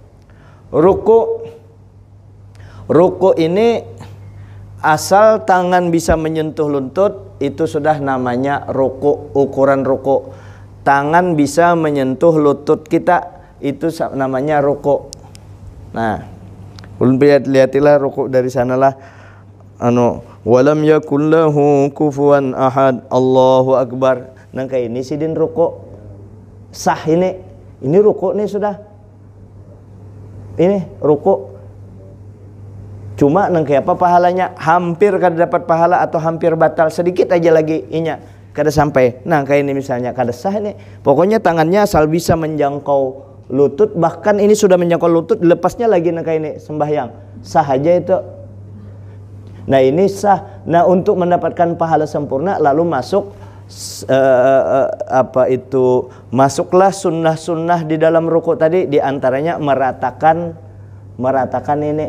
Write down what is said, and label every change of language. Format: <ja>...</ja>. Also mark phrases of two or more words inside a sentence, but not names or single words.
<bjn>Ruku ini asal tangan bisa menyentuh lutut, itu sudah namanya ruku. Ukuran ruku, tangan bisa menyentuh lutut kita, itu namanya ruku. Nah, ulun lihatilah ruku dari sanalah</bjn> <ar>ولم يكن له كفوا أحد، الله أكبر.</ar> <bjn>Nang kayak ini sidin ruku sah ini ruku nih sudah. Ini ruku. Cuma nang kayak apa pahalanya? Hampir kada dapat pahala atau hampir batal, sedikit aja lagi inya kada sampai. Nah kayak ini misalnya kada sah ini. Pokoknya tangannya asal bisa menjangkau lutut, bahkan ini sudah menjangkau lutut, lepasnya lagi nang kayak ini sembahyang. Sah aja itu. Nah ini sah. Nah untuk mendapatkan pahala sempurna lalu masuklah sunnah-sunnah di dalam ruku tadi, diantaranya meratakan ini.</bjn>